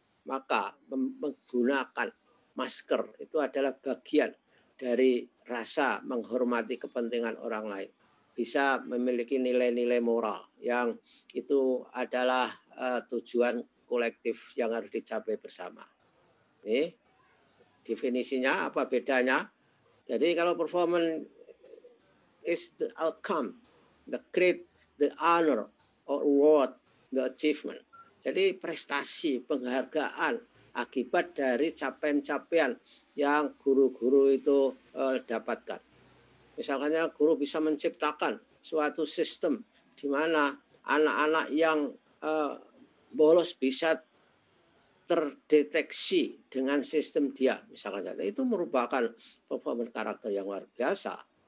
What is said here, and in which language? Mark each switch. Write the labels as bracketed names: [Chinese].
[Indonesian] Maka menggunakan masker itu adalah bagian dari rasa menghormati kepentingan orang lain. Bisa memiliki nilai-nilai moral yang itu adalah tujuan kolektif yang harus dicapai bersama. Ini definisinya, apa bedanya? Jadi kalau [English] performance is the outcome, the grade, the honor or award the achievement. [Indonesian] Jadi prestasi, penghargaan akibat dari capaian-capaian yang guru-guru itu dapatkan. Misalnya guru bisa menciptakan suatu sistem di mana anak-anak yang bolos bisa terdeteksi dengan sistem dia, misalkan saja, itu merupakan performance karakter yang luar biasa.